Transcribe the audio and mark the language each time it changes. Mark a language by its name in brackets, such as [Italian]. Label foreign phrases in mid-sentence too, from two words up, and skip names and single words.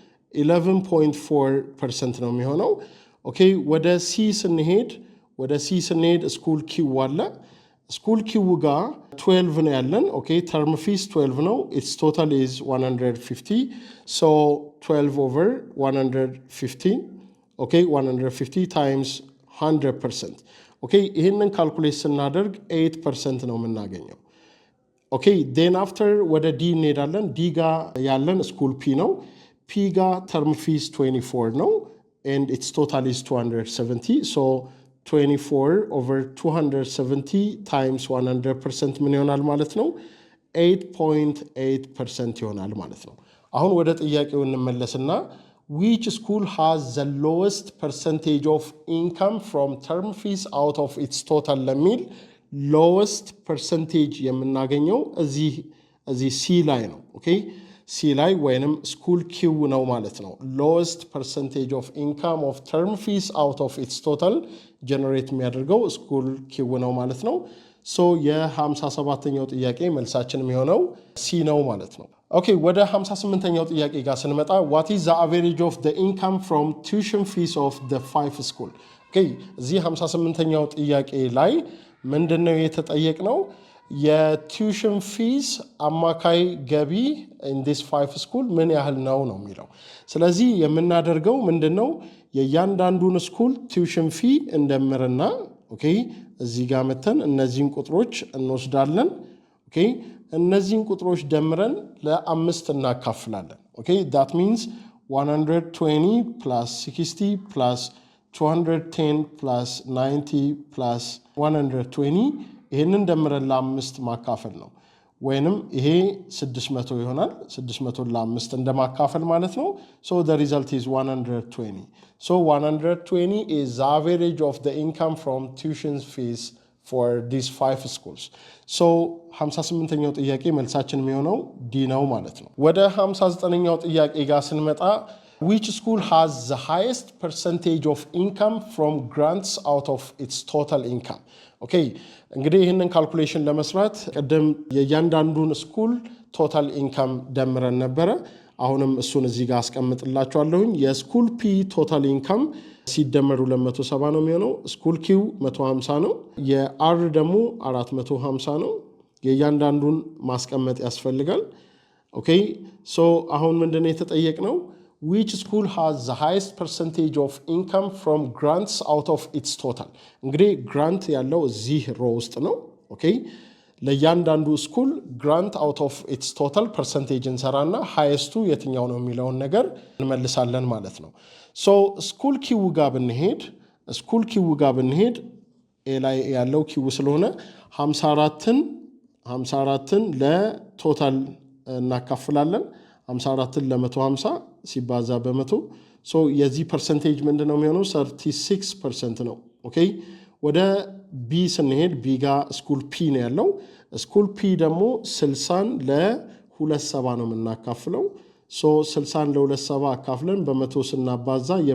[Amharic] 11.4% ነው የሚሆነው ኦኬ ወደ ሲ ስንሄድ [English] school Q [Amharic] አለ [English] school Q [Amharic] ጋር 12 ነው ያለን ኦኬ ተርም ፊስ 12 ነው [English] its total is 150 so 12 over 150 okay 150 times 100% [Amharic] ኦኬ ይሄንን ካልኩሌት ስናደርግ 8% ነው የምናገኘው ኦኬ [English] then after [Amharic] ወደ ዲ እንሄዳለን ዲ ጋር ያለን [English] school P [Amharic] ነው ፒ ጋር [English] term fees [Amharic] 24 ነው [English] and its total is 270 so 24 over 270 times 100% [Amharic] ምን ይሆናል ማለት ነው 8.8% ይሆናል ማለት ነው አሁን ወደ ጥያቄው እንመለስና [English] which school has the lowest percentage of income from term fees out of its total [Amharic] ለሚል [English] lowest percentage [Amharic] የምናገኘው እዚህ ሲ ላይ ነው ኦኬ ሲ ላይ ወይንም ስኩል ኪው ነው ማለት ነው [English] lowest percentage of income of term fees out of its total generate [Amharic] የሚያደርገው [English] school Q [Amharic] ነው ማለት ነው ሶ የ57ኛው ጥያቄ መልሳችን የሚሆነው ሲ ነው ማለት ነው ኦኬ ወደ 58ኛው ጥያቄ ጋር ስንመጣ what [English] is the average of the income from tuition fees of the 5 school ኦኬ [Amharic] እዚህ 58ኛው ጥያቄ ላይ ምንድነው የተጠየቅነው የቱዊሽን ፊስ አማካይ ገቢ [English] in this 5 school [Amharic] ምን ያህል ነው የሚለው ስለዚህ የምናደርገው ምንድነው የእያንዳንዱን ስኩል [English] tuition fee [Amharic] እንደምርና ኦኬ እዚህ ጋር መተን እነዚህን ቁጥሮች እንወስዳለን ኦኬ እነዚህን ቁጥሮች ደምረን ለ5 እናካፍላለን ኦኬ [English] that means 120 plus 60 plus 210 plus 90 plus 120 [Amharic] ይሄንን ደምረን ለ5 ማካፈል ነው ወይንም ይሄ 600 ይሆናል 600 ለ5 እንደማካፈል ማለት ነው [English] so the result is 120 so 120 is the average of the income from tuition fees for these 5 schools so [Amharic] 58ኛው ጥያቄ መልሳችን የሚሆነው ዲ ነው ማለት ነው ወደ 59ኛው ጥያቄ ጋር ስንመጣ [English] which school has the highest percentage of income from grants out of its total income [Amharic] ኦኬ እንግዲህ ይሄንን ካልኩሌሽን ለመስራት ቀደም የእያንዳንዱን ስኩል [English] total income [Amharic] ደምረን ነበረ አሁንም እሱን እዚህ ጋር አስቀምጥላችኋለሁኝ የስኩል ፒ [English] total income [Amharic] ሲደመሩ 270 ነው የሚሆነው ስኩል ኪው 150 ነው የአር ደግሞ 450 ነው የእያንዳንዱን ማስቀመጥ ያስፈልጋል ኦኬ ሶ አሁን ምንድነው የተጠየቅነው [English] which school has the highest percentage of income from grants out of its total [Amharic] እንግዲህ grant ያለው እዚህ ሮ ውስጥ ነው ኦኬ ለእያንዳንዱ ስኩል [English] grant out of its total percentage [Amharic] እንሰራና highest የትኛው ነው የሚለውን ነገር እንመልሳለን ማለት ነው [English] so school Q [Amharic] ጋር ብንሄድ ኤ ላይ ያለው ኪው ስለሆነ 54ን ለቶታል እናካፍላለን 54ን ለ150 ሲባዛ በመቶ ሶ የዚህ ፐርሰንቴጅ ምንድነው የሚሆነው 36% ነው ኦኬ ወደ ቢ ስንሄድ ቢ ጋር [English] school P [Amharic] ነው ያለው [English] school P [Amharic] ደግሞ 60ን ለ270 ነው የምናካፍለው ሶ 60ን ለ270 አካፍለን በመቶ ስናባዛ